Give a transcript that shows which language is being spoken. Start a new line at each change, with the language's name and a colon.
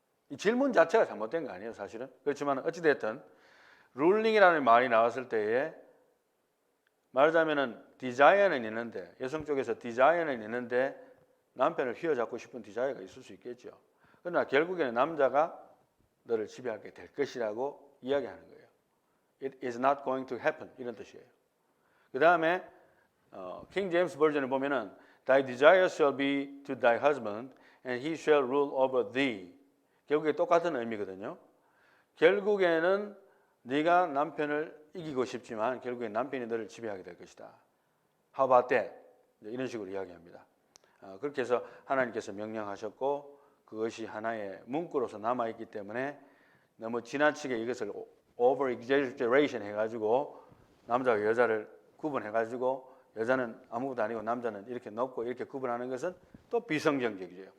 Korean: 이 질문 자체가 잘못된 거 아니에요, 사실은. 그렇지만 어찌됐든 ruling이라는 말이 나왔을 때에 말하자면은 디자이어는 있는데 여성 쪽에서 디자이어는 있는데 남편을 휘어잡고 싶은 디자이어가 있을 수 있겠죠. 그러나 결국에는 남자가 너를 지배하게 될 것이라고 이야기하는 거예요.
English: It is not going to happen
Korean: 이런 뜻이에요. 그 다음에 킹 제임스 버전을 보면은
English: Thy desire shall be to thy husband, and he shall rule over thee.
Korean: 결국에 똑같은 의미거든요. 결국에는 네가 남편을 이기고 싶지만 결국에 남편이 너를 지배하게 될 것이다.
English: How about that?
Korean: 이런 식으로 이야기합니다. 그렇게 해서 하나님께서 명령하셨고 그것이 하나의 문구로서 남아있기 때문에 너무 지나치게 이것을 over exaggeration 해가지고 남자와 여자를 구분해가지고 여자는 아무것도 아니고 남자는 이렇게 높고 이렇게 구분하는 것은 또 비성경적이에요.